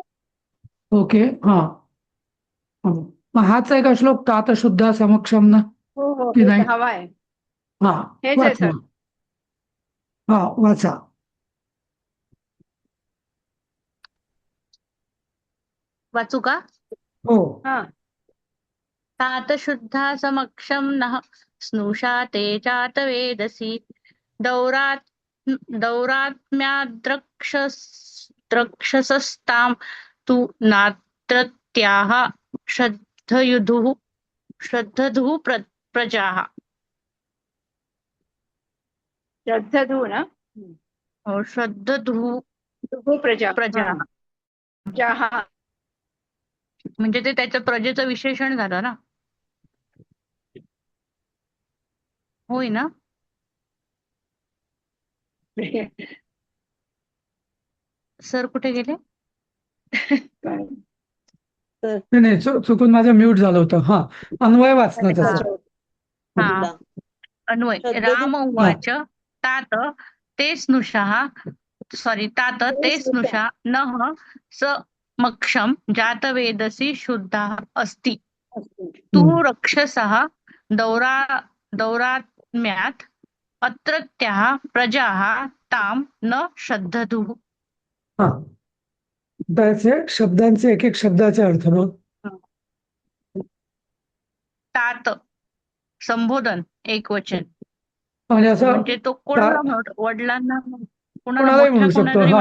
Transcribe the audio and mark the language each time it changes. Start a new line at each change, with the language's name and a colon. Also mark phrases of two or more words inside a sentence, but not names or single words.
Marathi: ओके हा मग हाच आहे का श्लोक
Sanskrit: तात शुद्ध समक्षम
Marathi: ना हो हो की हे नाही? 10वा आहे. हा हेच आहे वाचा. सर. हा वाचा. वाचू का? हो हा
Sanskrit: तात शुद्धा समक्षम नः स्नुषा ते चात वेदसी दौरात् द्रक्षसस्तां तु नात्रत्याः श्रद्धयुधुः प्रजाः. श्रद्धधू ना श्रद्धधुः दुगु प्रजा प्रजाः
Marathi: हा म्हणजे ते त्याचं प्रजेचं विशेषण झालं ना. होय ना. सर कुठे गेले? नाही नाही चुकून माझं म्यूट झालं होतं. हा अन्वय वाचना अच्छा त्याचा. हा बोला. अन्वय. श्रद्धधू
Sanskrit: राम उवाच तात ते स्नुषा नः समक्षं जातवेदसी शुद्धः अस्ति तु रक्षसः दौरात्म्यात् अत्रत्याः प्रजाः तां न श्रद्धधुः.
Marathi: हा त्याचे शब्दांचे एक एक शब्दाचे अर्थ बघ. तात संबोधन एकवचन म्हणजे असं म्हणजे तो कोणाला वडिलांना कोणाला कोणालाही मोठ्या म्हणू शकतो. कोणातरी